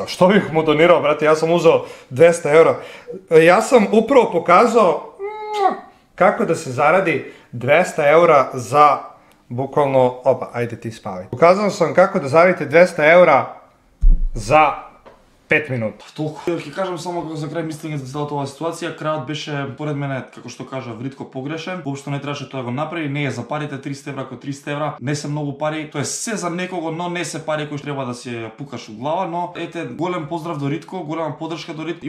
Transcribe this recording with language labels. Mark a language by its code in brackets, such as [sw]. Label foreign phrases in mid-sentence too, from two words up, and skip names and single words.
[sr] Što bih mu donirao, brate? Ja sam uzeo 200 eura. Ja sam upravo pokazao kako da se zaradi 200 eura za bukvalno... Opa, ajde ti spavaj. Pokazao sam kako da zaradite 200 eura za 5 минути. [mk] Толку. Ќе кажам само како за крај мислење за целата оваа ситуација, крајот беше поред мене, како што кажа Вритко, погрешен. Воопшто не требаше тоа да го направи, не е за парите 300 евра, кој 300 евра, не се многу пари, тоа е се за некого, но не се пари кои треба да се пукаш у глава, но ете голем поздрав до Ритко, голема поддршка до Ритко.